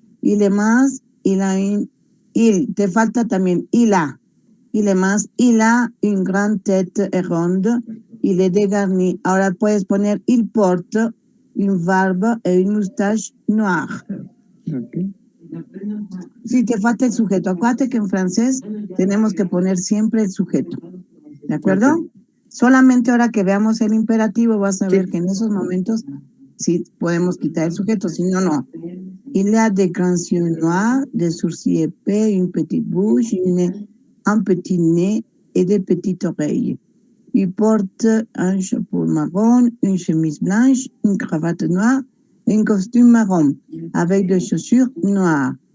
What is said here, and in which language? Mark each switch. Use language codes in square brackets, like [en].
[es] Y le más, y la, il, te falta también ila. [fr] Il est más, il a une grande tête ronde, il est dégarni. [es] Ahora puedes poner [fr] il porte une barbe et une moustache noire. [es] Ok. Sí, te falta el sujeto. Acuérdate que en francés tenemos que poner siempre el sujeto. ¿De acuerdo? Ok. Solamente ahora que veamos el imperativo vas a Sí. ver que en esos momentos sí podemos quitar el sujeto, si no, no. [fr] Il a des grands yeux noirs, des sourcils épais, une petite bouche, un petit nez et des petites oreilles. Il porte un chapeau marron, une chemise blanche, une cravate noire et un costume marron avec des chaussures noires.